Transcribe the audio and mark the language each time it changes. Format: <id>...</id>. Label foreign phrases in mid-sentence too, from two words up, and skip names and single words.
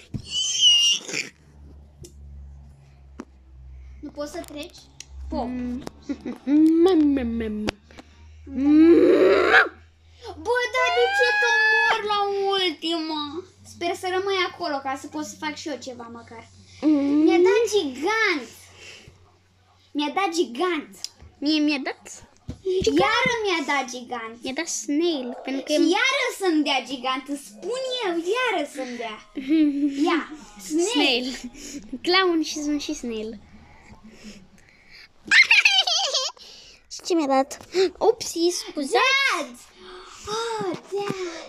<ro>Nu poți să treci? Pop. Bă, dar de ce că mor la ultima? Sper să rămâi acolo ca să pot să fac și eu ceva măcar. Mi-a dat gigant. Mi-a dat gigant. Mie mi-a dat Iară mi-a dat gigant. Mi-a dat snail, pentru că Și iară să-mi dea gigant. Îți spun eu, iară să-mi dea. Ia, snail. Clown și sunt și snail. Și ce mi-a dat? Upsi, scuzați.</ro> <en>Dad! Oh, Dad!</en>